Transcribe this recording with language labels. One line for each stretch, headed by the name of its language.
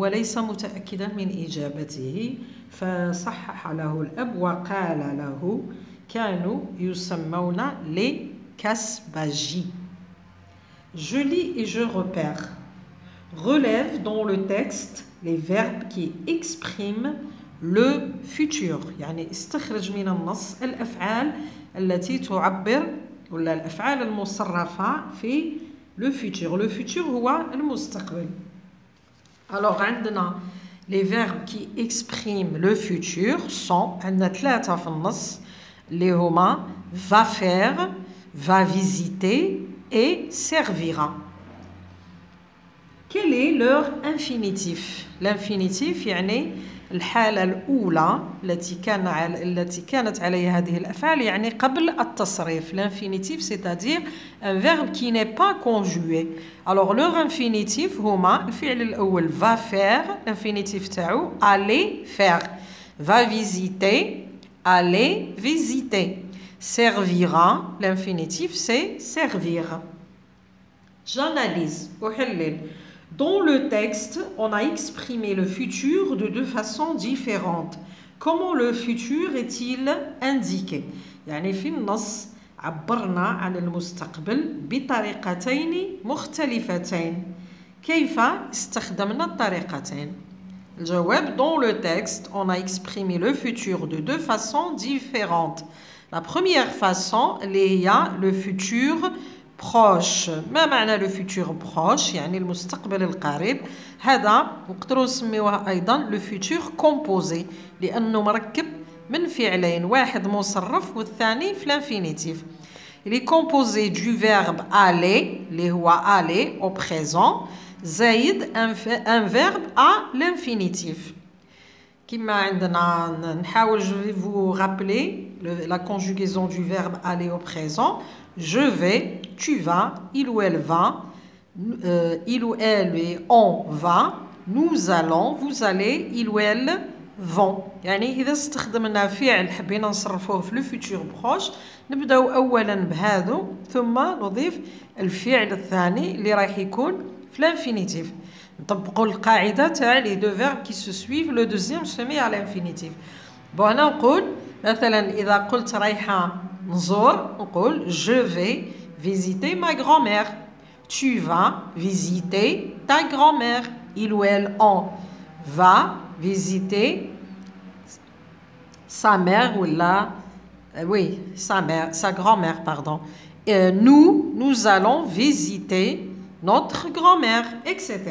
Arabic: هو ليس متأكدا من إجابته، فصحح له الأب وقال له كانوا يسمون لكاسباجي.
French: Je lis et je repère. Relève dans le texte les verbes qui expriment le futur.
Arabic: يعني استخرج من النص الأفعال التي تعبر ولا الأفعال المصرفة في le futur.
French: Le futur
Arabic: هو المستقبل.
French: Alors, عندنا les verbes qui expriment le futur sont
Arabic: عندنا ثلاثة في النص اللي هما
French: va faire, va visiter et servira. Quel est leur infinitif?
Arabic: L'infinitif يعني الحالة الأولى التي كانت عليها هذه الأفعال يعني قبل التصريف.
French: L'infinitif c'est-à-dire un verbe qui n'est pas conjugué. Alors leur infinitif
Arabic: هما الفعل الأول
French: va faire, l'infinitif تاعو aller faire, va visiter, aller visiter, servira, l'infinitif c'est servir. J'analyse,
Arabic: أحلل.
French: Dans le texte, on a exprimé le futur de deux façons différentes. Comment le futur est-il indiqué?
Arabic: يعني في النص عبرنا عن المستقبل بطريقتين مختلفتين. كيف استخدمنا الطريقتين؟ الجواب:
French: dans le texte, on a exprimé le futur de deux façons différentes. La première façon, il y a le futur proche.
Arabic: ما معنى le futur proche؟ يعني المستقبل القريب. هذا نقدروا نسميوه أيضا le futur composé لأنه مركب من فعلين، واحد مصرف والثاني في l'infinitif.
French: Il est composé du verbe aller
Arabic: اللي هو
French: aller au présent زائد un verbe à l'infinitif.
Arabic: كما عندنا نحاول
French: je vais vous rappeler la conjugaison du verbe aller au présent. Je vais, tu vas, il ou elle va, il ou elle et on va, nous allons, vous allez, il ou elle vont.
Arabic: يعني إذا استخدمنا فعل حبينا نصرفوه في الفيتور بروش نبداو أولا بهذا ثم نضيف الفعل الثاني اللي راح يكون في l'infinitif. نطبقوا القاعدة تاع
French: les deux verbes qui se suivent, le deuxième se met à l'infinitif.
Arabic: bon هنا نقول مثلا إذا قلت رايحة نزور نقول
French: je vais visiter ma grand-mère. Tu vas visiter ta grand-mère. Il ou elle on va visiter sa mère ou oui, sa mère, sa grand-mère pardon. Nous allons visiter notre grand-mère, etc.